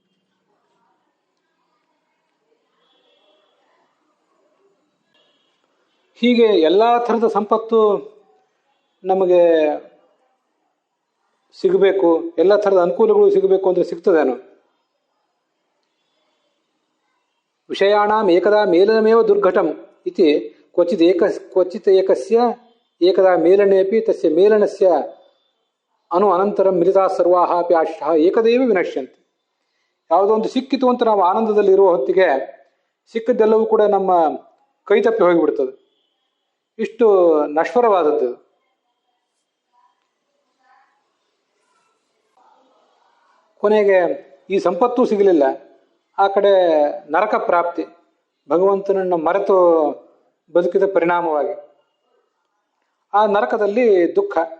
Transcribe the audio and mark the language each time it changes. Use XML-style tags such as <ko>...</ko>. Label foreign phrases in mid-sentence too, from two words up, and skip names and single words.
<kn>ಹೀಗೆ ಎಲ್ಲ ಥರದ ಸಂಪತ್ತು ನಮಗೆ ಸಿಗಬೇಕು, ಎಲ್ಲ ಥರದ ಅನುಕೂಲಗಳು ಸಿಗಬೇಕು ಅಂದರೆ ಸಿಗ್ತದೇನು?</kn> <sa>ವಿಷಯಾಣಾಂ ಏಕದಾ ಮೇಲನಮೇವ ದುರ್ಘಟಂ ಇತಿ ಕ್ವಚಿತ್ ಏಕಸ್ಯ ಏಕದಾ ಮೇಲನೇಪಿ ತಸ್ಯ ಮೇಲನಸ್ಯ ಅನಂತರಂ ಮಿಲಿತಾ ಸರ್ವಾಹ ಅಪಿ ಆಶಿಷಃ ಏಕದೇವ ವಿನಶ್ಯಂತಿ.</sa> <kn>ಯಾವುದೋ ಒಂದು ಸಿಕ್ಕಿತು ಅಂತ ನಾವು ಆನಂದದಲ್ಲಿ ಇರುವ ಹೊತ್ತಿಗೆ ಸಿಕ್ಕಿದ್ದೆಲ್ಲವೂ ಕೂಡ ನಮ್ಮ ಕೈ ತಪ್ಪಿ ಹೋಗಿಬಿಡ್ತದೆ. ಇಷ್ಟು ನಶ್ವರವಾದದ್ದು. ಕೊನೆಗೆ ಈ ಸಂಪತ್ತೂ ಸಿಗಲಿಲ್ಲ, ಆ ಕಡೆ ನರಕ ಪ್ರಾಪ್ತಿ, ಭಗವಂತನನ್ನು ಮರೆತು ಬದುಕಿದ ಪರಿಣಾಮವಾಗಿ ಆ ನರಕದಲ್ಲಿ ದುಃಖ.</kn>